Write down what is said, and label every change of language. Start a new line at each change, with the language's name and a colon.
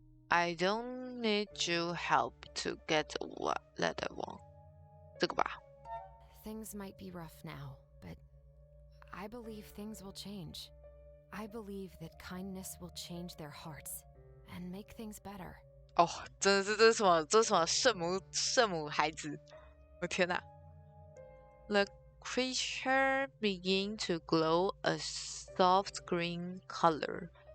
English: I don't need your help to get what that I want.
Chinese: 这个吧。
English: Things might be rough now, but I believe things will change. I believe that kindness will change their hearts and make things better.
Chinese: 哦，真的是这是什么圣母孩子？我天哪！
English: The creature began to glow a soft green color.